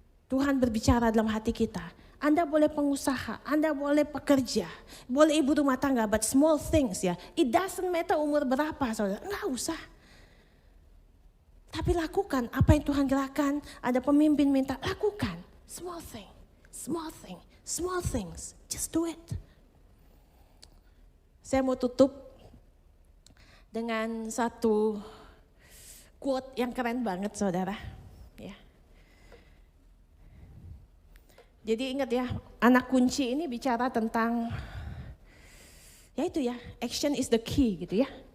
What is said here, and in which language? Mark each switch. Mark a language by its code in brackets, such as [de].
[id] Tuhan berbicara dalam hati kita. Anda boleh pengusaha, Anda boleh pekerja. Boleh ibu rumah tangga, [en] but small things [id] ya. [en] It doesn't matter [id] umur berapa saudara. Enggak usah. Tapi lakukan apa yang Tuhan gerakan. Ada pemimpin minta, lakukan. [en] Small thing, small thing, small things. Just do it. [id] Saya mau tutup dengan satu quote yang keren banget saudara. Ya. Jadi ingat ya, anak kunci ini bicara tentang, ya itu ya, [en] action is the key [id] gitu ya.